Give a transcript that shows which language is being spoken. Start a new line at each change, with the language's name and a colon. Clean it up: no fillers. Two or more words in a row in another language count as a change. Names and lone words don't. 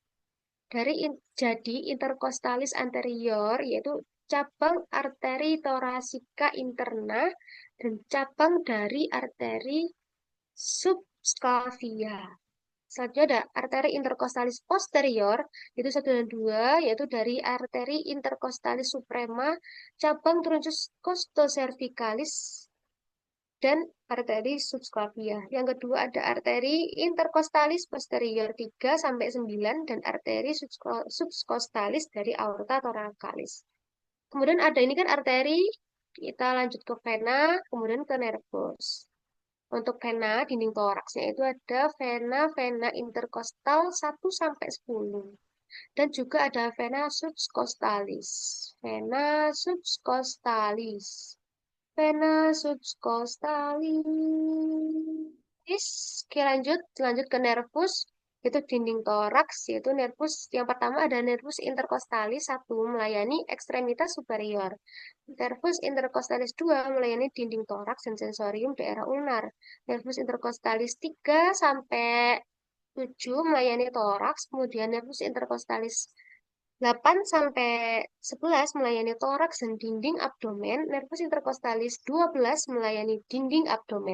Indonesian: Jadi
Latin: intercostalis anterior
Indonesian: yaitu cabang arteri
Latin: thoracika interna
Indonesian: dan cabang dari arteri subclavia. Selanjutnya ada arteri
Latin: intercostalis posterior,
Indonesian: itu 1 dan 2, yaitu dari arteri
Latin: intercostalis suprema,
Indonesian: cabang
Latin: truncus costocervicalis,
Indonesian: dan arteri subclavia. Yang kedua ada arteri
Latin: intercostalis posterior
Indonesian: 3 sampai 9 dan arteri subcostalis dari
Latin: aorta thoracalis.
Indonesian: Kemudian ada ini kan arteri, kita lanjut ke vena, kemudian ke nervus. Untuk vena dinding toraksnya itu ada vena interkostal 1 sampai 10 dan juga ada
Latin: vena subcostalis. Vena subcostalis. Vena subcostalis.
Indonesian: Oke, lanjut ke nervus. Itu dinding toraks, yaitu nervus yang pertama ada
Latin: nervus intercostalis
Indonesian: 1 melayani ekstremitas superior.
Latin: Nervus intercostalis
Indonesian: 2 melayani dinding toraks dan sensorium daerah ulnar.
Latin: Nervus intercostalis
Indonesian: 3 sampai 7 melayani toraks, kemudian
Latin: nervus intercostalis
Indonesian: 8 sampai 11 melayani toraks dan dinding abdomen,
Latin: nervus intercostalis
Indonesian: 12 melayani dinding abdomen.